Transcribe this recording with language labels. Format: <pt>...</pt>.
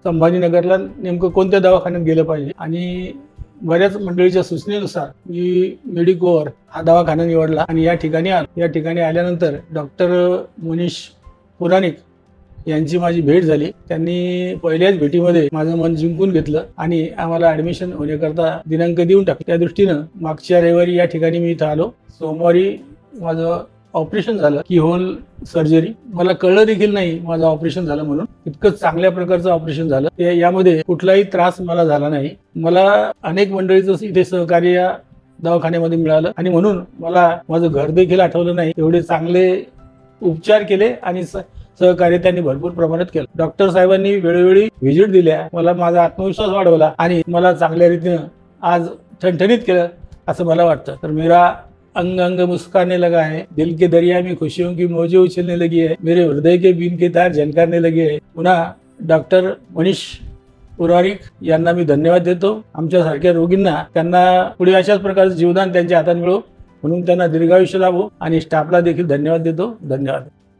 <mr>संभाजीनगरला नेमकं कोणत्या दवाखान्यात गेलं पाहिजे आणि बऱ्याच मंडळीच्या सूचनेनुसार मी मेडिकोवर हा दवाखाना निवडला आणि या ठिकाणी आलो। या ठिकाणी आल्यानंतर डॉक्टर मनीष पुराणिक यांची माझी भेट झाली। त्यांनी पहिल्याच भेटीमध्ये माझं मन जिंकून घेतलं आणि आम्हाला ऍडमिशन होण्याकरता दिनांक देऊन टाकला। त्या दृष्टीनं मागच्या रविवारी या ठिकाणी मी इथं आलो। सोमवारी माझं ऑपरेशन झालं, की होल सर्जरी। मला कळलं देखील नाही माझं ऑपरेशन झालं म्हणून। इतकं चांगल्या प्रकारचं ऑपरेशन झालं, यामध्ये कुठलाही त्रास मला झाला नाही। मला अनेक मंडळीचं इथे सहकार्य या दवाखान्यामध्ये मिळालं आणि म्हणून मला माझं घर देखील आठवलं नाही। एवढे चांगले उपचार केले आणि सहकार्य त्यांनी भरपूर प्रमाणात केलं। डॉक्टर साहेबांनी वेळोवेळी व्हिजिट दिल्या, मला माझा आत्मविश्वास वाढवला आणि मला चांगल्या रीतीने आज ठणठणीत केलं असं मला वाटतं।</mr> <hi>तर मेरा अंग अंग मुस्काने लगा है, दिल के दरिया में खुशियों की मौजें उछलने लगी है, मेरे हृदय के बीन के तार झनकारने लगे है।</hi> <mr>पुन्हा डॉक्टर मनीष पुराणिक यांना मी धन्यवाद देतो। आमच्यासारख्या रोगींना त्यांना पुढे अशाच प्रकारचे जीवदान त्यांच्या हातात मिळो म्हणून त्यांना दीर्घायुष्य लाभो आणि स्टाफला देखील धन्यवाद देतो। धन्यवाद।</mr>